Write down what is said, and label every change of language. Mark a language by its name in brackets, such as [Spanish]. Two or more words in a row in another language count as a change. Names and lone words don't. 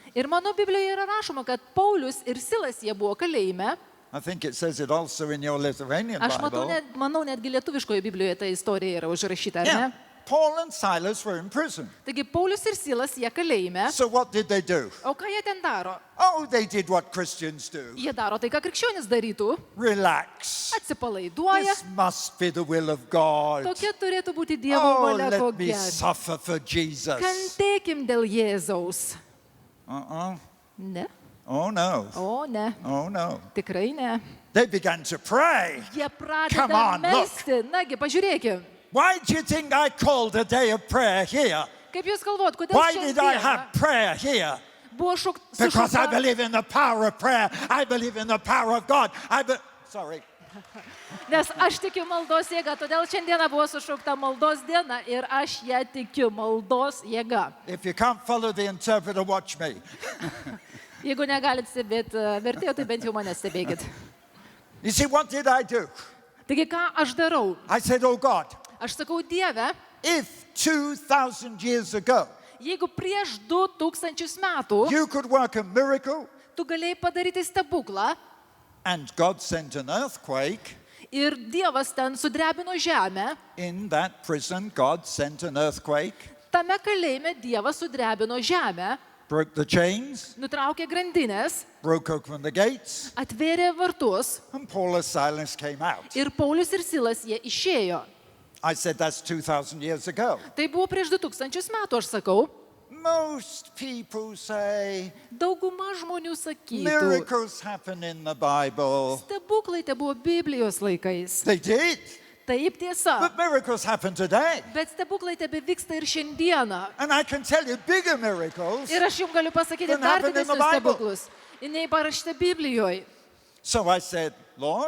[Lithuanian] ir mano Biblijoje yra rašoma, kad Paulius ir Silas jie buvo kalėjime. [English] I think it says it also in your Lithuanian [Lithuanian] Aš [English] Bible. [Lithuanian] manau, netgi lietuviškoje Biblijoje ta istorija yra užrašyta, ar ne? [English] Yeah, Paul and Silas were in prison. [Lithuanian] Taigi Paulius ir Silas jie kalėjime. [English] So what did they do? [Lithuanian] O ką jie ten daro? [English] Oh, they did what Christians do. [Lithuanian] Jie daro tai, ką krikščionis darytų. [English] Relax. [Lithuanian] Atsipalaiduoja. [English] This must be the will of God. [Lithuanian] Tokia turėtų būti Dievo [English] Oh, [Lithuanian] valia, ko [English] let me [Lithuanian] gero. [English] suffer for Jesus. [Lithuanian] Kentėkim dėl Jėzaus. Ne? [English] Oh, no. [Lithuanian] O, ne. [English] Oh, no. [Lithuanian] Tikrai ne. [English] They began to pray. [Lithuanian] Jie [English] Come [Lithuanian] pradeda [English] on, look. [Lithuanian] melsti. Nagi, pažiūrėkim. [English] Why do you think I called a day of prayer here? [Lithuanian] Kaip jūs galvot, kodėl [English] Why did I [Lithuanian] šiandien [English] have prayer here? [Lithuanian] buvo [English] Because I [Lithuanian] sušaukta? [English] believe in the power of prayer. I believe in the power of God. Sorry. [Lithuanian] Nes aš tikiu maldos jėga, todėl šiandieną buvo sušaukta maldos diena ir aš ją tikiu maldos jėga. [English] If you can't follow the interpreter, watch me. [Lithuanian] Jeigu negalit stebėti vertėjo, tai bent jau mane stebėkit. [English] You see, what did I do? [Lithuanian] Taigi, ką aš darau? [English] I said, oh God, [Lithuanian] Aš sakau, Dieve, [English] if 2,000 years ago [Lithuanian] jeigu prieš 2000 metų [English] you could work a miracle [Lithuanian] tu galėjai padaryti stebuklą [English] and God sent an earthquake, [Lithuanian] ir Dievas ten sudrebino žemę, [English] in that prison, God sent an earthquake, [Lithuanian] tame kalėjime Dievas sudrebino žemę, [English] broke the chains, [Lithuanian] nutraukė grandinės, [English] broke open the gates, [Lithuanian] atvėrė vartus [English] and Paul and Silas came out. [Lithuanian] ir Paulius ir Silas jie išėjo. [English] I said, that's 2,000 years ago. [Lithuanian] Tai buvo prieš 2000 metų, aš sakau. [English] Most people say [Lithuanian] Dauguma žmonių sakytų, [English] miracles happen in the Bible. [Lithuanian] stebuklai te buvo Biblijos laikais. [English] They did, [Lithuanian] Taip tiesa, [English] but miracles happen today. [Lithuanian] bet stebuklai tebe vyksta ir šiandieną. [English] And I can tell you bigger miracles. [Lithuanian] Ir aš jums galiu pasakyti [English] Then [Lithuanian] dar [English] happen in the [Lithuanian] didesnius [English] Bible. [Lithuanian] stebuklus. Nei parašyta Biblijoje. [English] So I said, Lord,